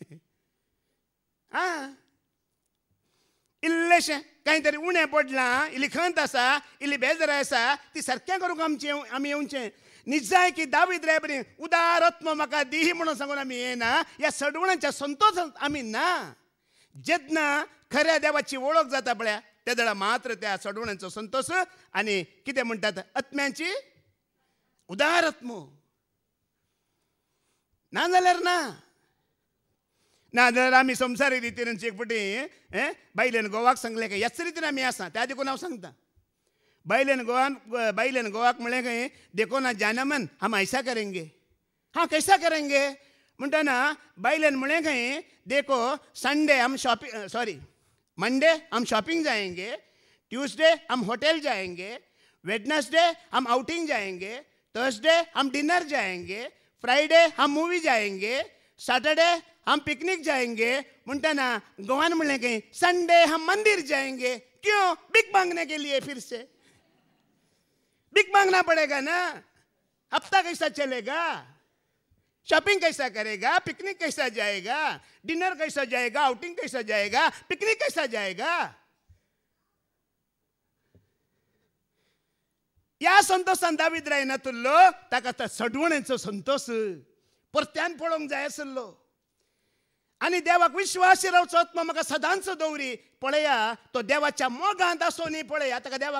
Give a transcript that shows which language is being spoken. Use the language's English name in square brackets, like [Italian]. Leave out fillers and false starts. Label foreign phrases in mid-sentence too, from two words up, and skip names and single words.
[Konkani] इल्लेशें कांय तरी उणें पडलां इल्ली खंत आसा इल्ली बेजाराय आसा ती सारकें करूंक आमी येवचें निजाय की दावीद राय बरी उदार आत्मो म्हाका दी म्हणून सांगून आमी येना ह्या सडवणांच्या संतोशांत आमी ना जेन्ना खऱ्या देवाची वळख जाता पळया त्या वेळा मात्र त्या सडवणांचो संतोश आनी कितें म्हणटात आत्म्याची उदार आत्मो नाजाल्यार नाजाल्यार आमी संवसारी रितीन एक फावटी बायलेन गोवाक सांगलें की ह्याच रितीन आमी आसा त्या देखून हांव सांगता बायलेन गोवाक म्हळें खंय देखो ना [Hindi] जाना मन हम ऐसा करेंगे हाँ कैसा करेंगे [Konkani] म्हणटना बायलेन म्हळें खंय [Hindi] देखो संडे हम मंडे हम शॉपिंग जाएंगे ट्यूसडे हम होटल जाएंगे वेडनेसडे हम आउटिंग जाएंगे थर्सडे हम डिनर जाएंगे फ्राइडे हम मूवी जाएंगे सैटरडे हम पिकनिक जाएंगे [Konkani] म्हणटना गोवान म्हळें खंय [Hindi] संडे हम मंदिर जाएंगे क्यों बिग मांगने के लिए फिर से बिग मांगना पड़ेगा ना हफ्ता कैसा चलेगा शॉपिंग कैसा करेगा पिकनिक कैसा जाएगा डिनर कैसा जाएगा आउटिंग कैसा जाएगा पिकनिक कैसा जाएगा [Konkani] ह्या संतोशान दावीद राय नातुल्लो ताका सडवणेचो संतोष परत्यान पळोवंक जाय आसलो आनी देवाक विश्वासी रावचो आत्मा म्हाका सदांच दवरी पळया तो देवाच्या मोगांत आसोनी पळया ताका देवाक